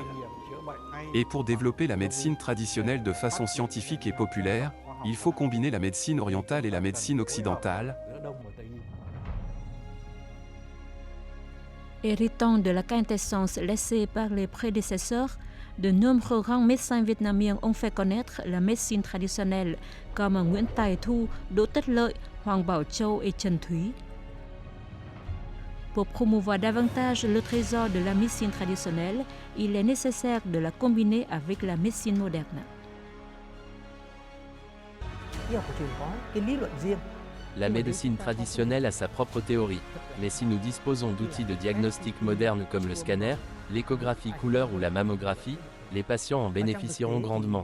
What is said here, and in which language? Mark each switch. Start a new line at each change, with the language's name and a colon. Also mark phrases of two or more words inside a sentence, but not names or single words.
French: Et pour développer la médecine traditionnelle de façon scientifique et populaire, il faut combiner la médecine orientale et la médecine occidentale. » Héritant de la quintessence laissée par les prédécesseurs, de nombreux grands médecins vietnamiens ont fait connaître la médecine traditionnelle comme Nguyễn Tài Thu, Đỗ Tất Lợi, Hoàng Bảo Châu et Trần Thúy. Pour promouvoir davantage le trésor de la médecine traditionnelle, il est nécessaire de la combiner avec la médecine moderne. La médecine traditionnelle a sa propre théorie, mais si nous disposons d'outils de diagnostic modernes comme le scanner, l'échographie couleur ou la mammographie, les patients en bénéficieront grandement.